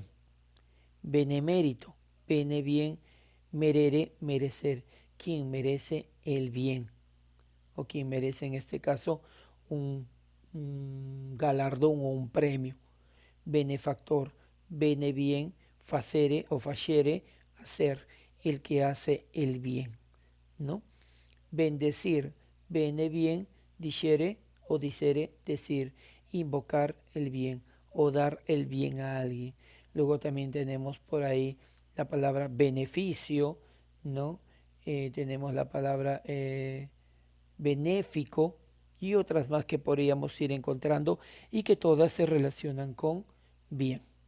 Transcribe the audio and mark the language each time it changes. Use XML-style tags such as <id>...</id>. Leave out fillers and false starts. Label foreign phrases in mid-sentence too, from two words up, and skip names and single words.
<es>Benemérito, bene bien, merere, merecer. Quien merece el bien o quien merece en este caso un, un galardón o un premio. Benefactor, bene bien, facere o facere, hacer, el que hace el bien, ¿no? Bendecir, bene bien, dicere o dicere, decir, invocar el bien o dar el bien a alguien. Luego también tenemos por ahí la palabra beneficio, ¿no? Tenemos la palabra benéfico y otras más que podríamos ir encontrando y que todas se relacionan con bien.</es>